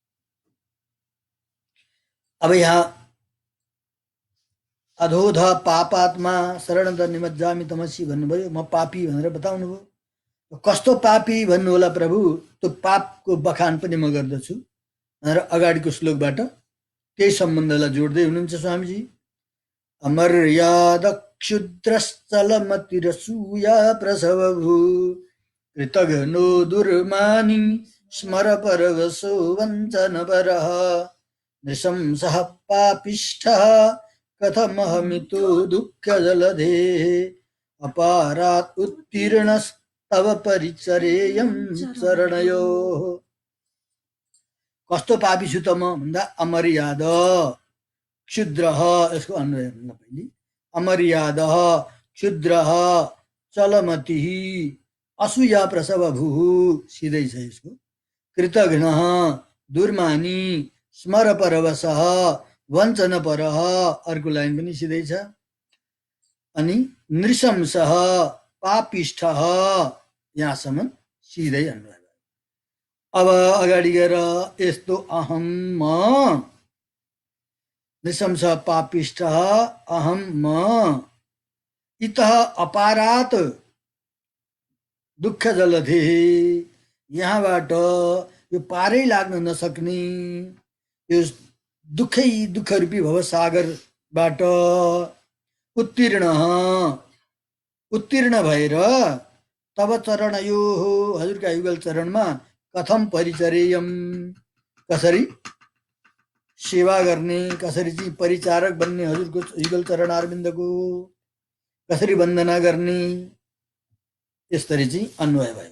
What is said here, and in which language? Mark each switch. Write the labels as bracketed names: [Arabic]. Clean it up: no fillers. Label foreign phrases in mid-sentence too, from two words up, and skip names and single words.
[Nepali] अब यहाँ [Sanskrit] अधोध पापात्मा शरणद निमज्जामी तमसी [Nepali] भन्नुभयो, म पापी भनेर बताउनु भयो। कस्तो पापी भन्नु होला प्रभु, त्यो पापको बखान पनि म गर्दछु भनेर अगाडिको श्लोकबाट त्यही सम्बन्धलाई जोड्दै हुनुहुन्छ स्वामीजी। [Sanskrit] अमर्याद क्षुद्रश्चलमतिरसूया प्रसवभू कृतघ्नो दुर्मानी स्मर परवशो वञ्चनपरः नृशंसः पापिष्ठः कथमहमितो दुःखजलधेः अपारात् उत्तीर्णस्तव परिचरेयं चरणयोः। [Nepali] कस्तो पापी छु त म भन्दा [Sanskrit] अमर्याद क्षुद्र, [Nepali] यसको अन्वय हेर्न पहिले। [Sanskrit] अमर्याद क्षुद्र चलमति असूया प्रसव भू, [Nepali] सिधै छ यसको। [Sanskrit] कृतघ्न दुर्मानी स्मर परवश वञ्चन पर, [Nepali] अर्को लाइन पनि सिधै छ। अनि [Sanskrit] नृशंस पापिष्ठ, [Nepali] यहाँसम्म सिधै अन्वय। अब अगाडि गएर यस्तो अहम म [Sanskrit] नृशंस पापिष्ठ अहम [Nepali] म [Sanskrit] इतः अपारात दुःख जलधे, [Nepali] यहाँबाट यो पारै लाग्न नसक्ने यो दुःखै दुःख रूपी भवसागरबाट उत्तीर्ण भएर तब चरण यो हो, हजुरका युगल चरणमा [Sanskrit] कथम परिचरेयम, [Nepali] कसरी सेवा गर्ने, कसरी चाहिँ परिचारक बन्ने, हजुरको युगल चरण अरविन्दको कसरी वन्दना गर्ने, यसरी चाहिँ अन्वय भयो।